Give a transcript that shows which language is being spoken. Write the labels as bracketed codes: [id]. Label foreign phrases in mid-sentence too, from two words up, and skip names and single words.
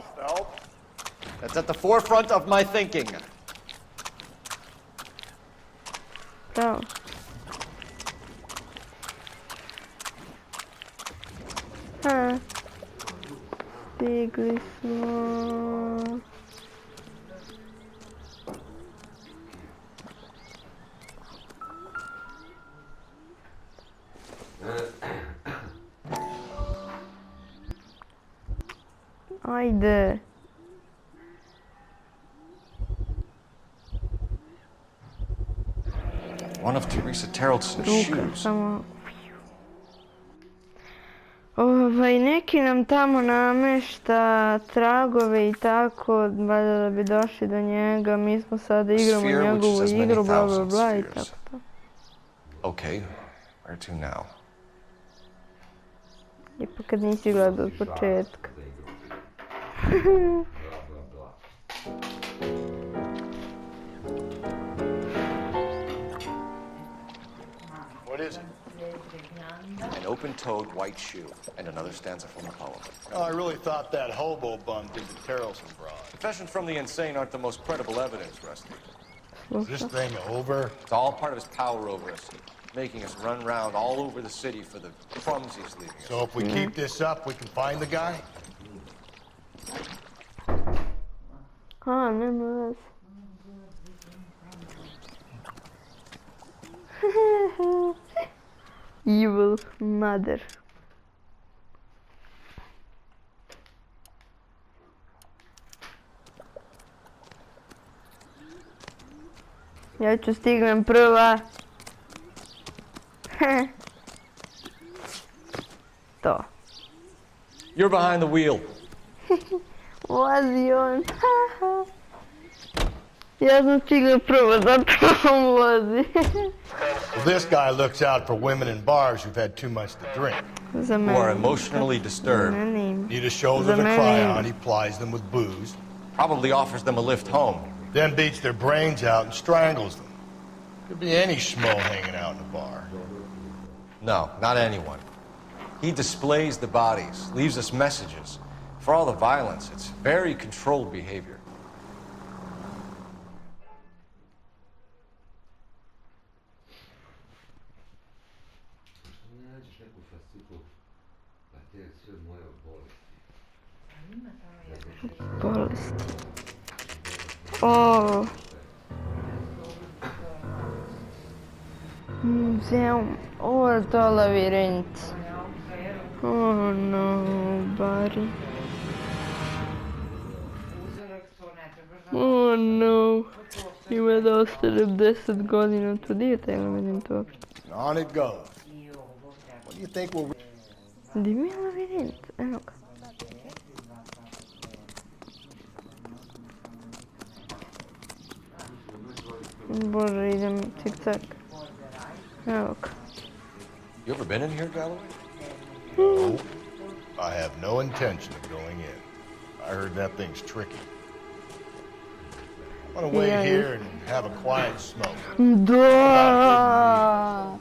[en] That's at the forefront of my thinking. [sr] Šta? Stigli smo. Ajde. [en] One of Teresa Terrellson's shoes. [sr] Samo. Neki nam tamo namešta tragove i tako, valjda da bi došli do njega. Mi smo sada igramo njegovu igru, bla bla bla i tako to. [en] Okay, where to now? [sr] Ipak kad nisi gledao od početka. [en] What is it? An open-toed white shoe, and another stanza from the poem. Oh, I really thought that hobo bum did the Terrellson broad. Confessions from the insane aren't the most credible evidence, Rusty. Is this thing over? It's all part of his power over us, making us run around all over the city for the crumbs he's leaving us. So if we keep this up, we can find the guy? [sr] Nema veze. [en] Evil mother. [sr] Ja ću stignem prva. To. [en] You're behind the wheel. [sr] Vozi on. Ja sam stigla prvo, zato on vozi. [en] Well, this guy looks out for women in bars who've had too much to drink. Who are emotionally disturbed. Need a shoulder to cry on, he plies them with booze. Probably offers them a lift home. Then beats their brains out and strangles them. Could be any schmo hanging out in a bar. No, not anyone. He displays the bodies, leaves us messages. For all the violence, it's very controlled behavior. [sr] Bolesti. O. Muzeum. Ovo je to labirint. [en] Oh no, [sr] Bari. [en] Oh no. [sr] Ima da ostanem 10 godina tu. Di je taj labirint uopšte? [en] On it goes. What do you think we'll... [sr] Di mi je labirint? Evo ga. Bože, idem cik-cak. Evo ga. [en] You ever been in here, Galloway? No. I have no intention of going in. I heard that thing's tricky. I want to wait here and have a quiet smoke. [sr] Da!